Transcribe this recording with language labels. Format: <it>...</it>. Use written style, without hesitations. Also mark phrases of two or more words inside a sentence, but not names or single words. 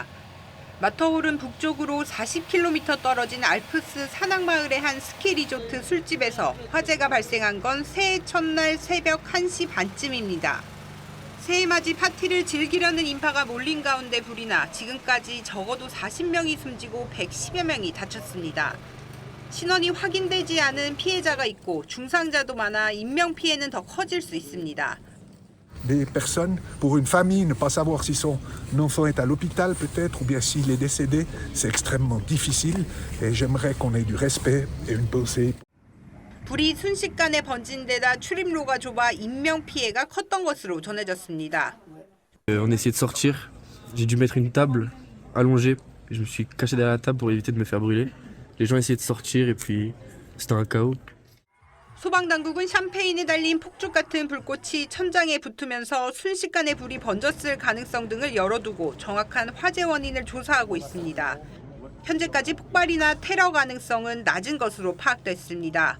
<ko>마터홀은 북쪽으로 40km 떨어진 알프스 산악마을의 한 스키 리조트 술집에서 화재가 발생한 건 새해 첫날 새벽 1시 반쯤입니다. 새해 맞이 파티를 즐기려는 인파가 몰린 가운데 불이 나 지금까지 적어도 40명이 숨지고 110여 명이 다쳤습니다. 신원이 확인되지 않은 피해자가 있고 중상자도 많아 인명피해는 더 커질 수 있습니다.</ko> <fr>Des personnes, pour une famille, ne pas savoir si son enfant est à l'hôpital peut-être ou bien s'il est décédé, c'est extrêmement difficile et j'aimerais qu'on ait du respect et une pensée.</fr> <ko>불이 순식간에 번진 데다 출입로가 좁아 인명피해가 컸던 것으로 전해졌습니다.</ko> <fr>On essayait de sortir, j'ai dû mettre une table allongée, je me suis caché derrière la table pour éviter de me faire brûler. Les gens essayaient de sortir et puis c'était un chaos.</fr> <ko>소방당국은 샴페인에 달린 폭죽 같은 불꽃이 천장에 붙으면서 순식간에 불이 번졌을 가능성 등을 열어두고 정확한 화재 원인을 조사하고 있습니다. 현재까지 폭발이나 테러 가능성은 낮은 것으로 파악됐습니다.</ko>